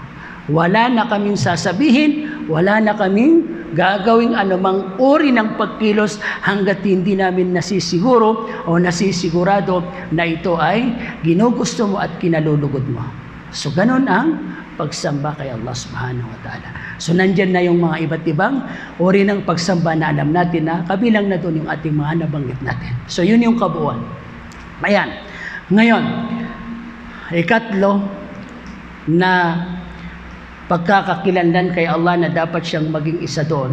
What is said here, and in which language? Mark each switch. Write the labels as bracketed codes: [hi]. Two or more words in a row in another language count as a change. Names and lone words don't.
[tl] Wala na kaming sasabihin, wala na kaming gagawing anumang uri ng pagkilos hanggat hindi namin nasisiguro o nasisigurado na ito ay ginugusto mo at kinalulugod mo. So ganun ang pagsamba kay Allah [ar] سبحانه وتعالى. [tl] So nandyan na yung mga iba't ibang uri ng pagsamba na alam natin na kabilang na doon yung ating mga nabanggit natin. So yun yung kabuuan. Ayan. Ngayon, ikatlo na pagkakakilanlan kay Allah na dapat siyang maging isa doon.